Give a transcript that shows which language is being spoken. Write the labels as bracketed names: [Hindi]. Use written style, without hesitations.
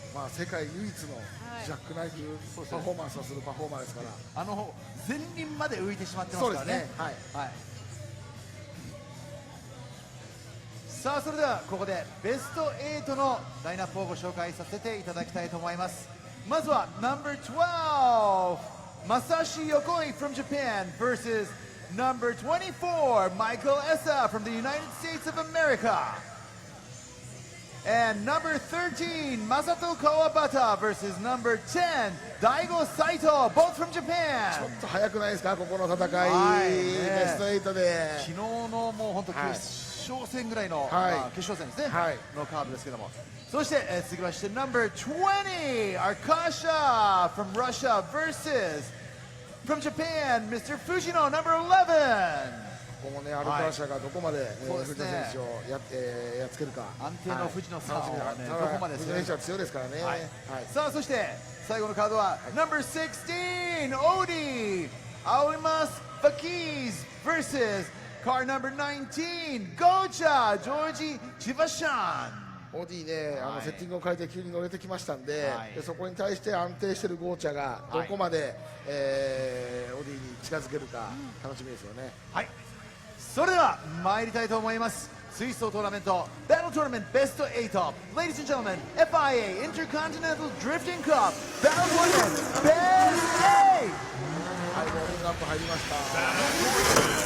[Japanese] 世界唯一のジャックナイフパフォーマンスをするパフォーマーですから、前輪まで浮いてしまってますからね。はい、さあそれではここでベスト8のラインナップをご紹介させていただきたいと思います。 [English] まずは No.12 Masashi Yokoi from Japan versus No.24 Michael Essa from the United States of America, and No.13 Masato Kawabata versus No.10 Daigo Saito, both from Japan. [Japanese] ちょっと早くないですか、ここの戦い、ベスト8で。昨日のもう本当決勝戦ぐらいの、決勝戦ですね、のカードですけども、そして、続きまして [English] No.20 Arkasha from Russia versus from Japan Mr. [Japanese] Fujino No.11。ここもね、アルカーシャがどこまで、藤野選手をやっつけるか、安定の藤野さんを、どこまで藤野選手は強いですからね。さあそして最後のカードは No.16 Odi Aoimas Fakiz versus car No.19 Gocha Georgie Chivashan。オディね、セッティングを変えて急に乗れてきましたんで、そこに対して安定しているゴーチャがどこまで、オディに近づけるか楽しみですよね。それでは参りたいと思います。水槽トーナメントバトルトーナメントベスト8 [English] Ladies and gentlemen, FIA Intercontinental Drifting Cup Battle Tournament Best 8。 [Japanese] はい、ウォーミングアップ入りました。